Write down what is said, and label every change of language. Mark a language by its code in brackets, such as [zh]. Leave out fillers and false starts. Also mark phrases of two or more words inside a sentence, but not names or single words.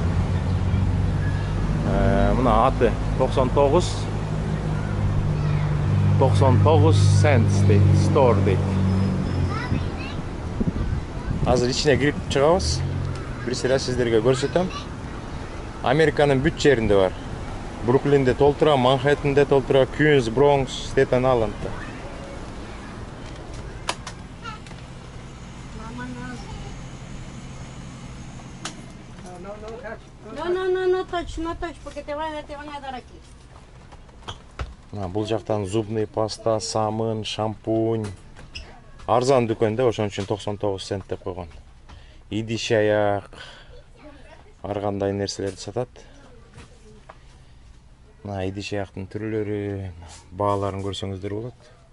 [ky] Мына аты 99 cents дейт, store дейт. Азыр ичине кирип чыгабыз. Бир сыйра сиздерге көрсөтөм. Американын бүт жеринде бар. Бруклинде толтура, Манхэттенде толтура, Квинс, Бронкс, Стейтен Айлендде. [es] No touch, porque te van a dar aquí. [ky] Бул жактан [ru] зубный паста, [ky] самын, шампунь. Арзан дүкөн да, ошон үчүн 99 цент деп койгон. Идиш аяк, ар кандай нерселерди сатат. Мына идиш аяктын түрлөрү, бааларын көрсөңүздөр болот.